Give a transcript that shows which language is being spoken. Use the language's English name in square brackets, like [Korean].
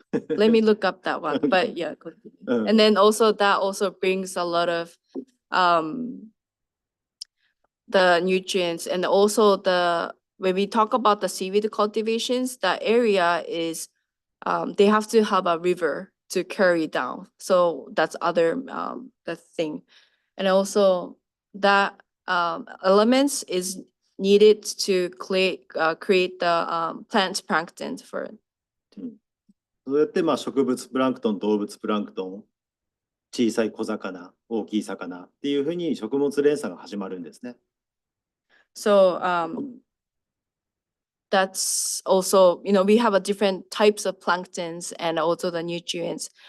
[English] Let me look up that one, but yeah, continue. And then also that also brings a lot of the nutrients, and also when we talk about the seaweed cultivations, that area is they have to have a river to carry down. So that's other the thing. And also that elements is needed to create the plant plankton for it. [Japanese] そうやって植物プランクトン、動物プランクトン、小さい小魚、大きい魚っていうふうに食物連鎖が始まるんですね。 [English] So that's also, we have a different types of planktons and also the nutrients.